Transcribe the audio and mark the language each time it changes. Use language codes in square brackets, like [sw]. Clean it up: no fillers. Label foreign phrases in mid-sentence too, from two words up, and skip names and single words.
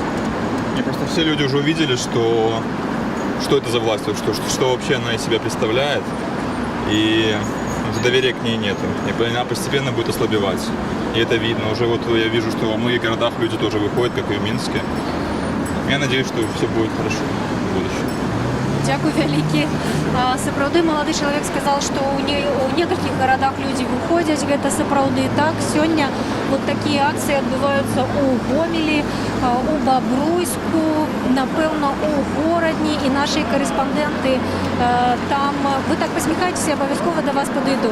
[ru] Мне просто все люди уже увидели, что это за власть, что вообще она из себя представляет. И доверия к ней нету. И она постепенно будет ослабевать. И это видно. Уже вот я вижу, что во многих городах люди тоже выходят, как и в Минске. Я надеюсь, что все будет хорошо в будущем. [be] Дякую вялікі. Сапраўды малады чалавек сказал, што ў некалькіх гарадах людзі выходзяць, гэта сапраўды так. Сёння вот такія акцыі адбываюцца ў Гомелі, у Бабруйску, напэўна, у Горадні, і нашы карэспандэнты там, вы так пасміхаецеся, абавязкова да вас падыду.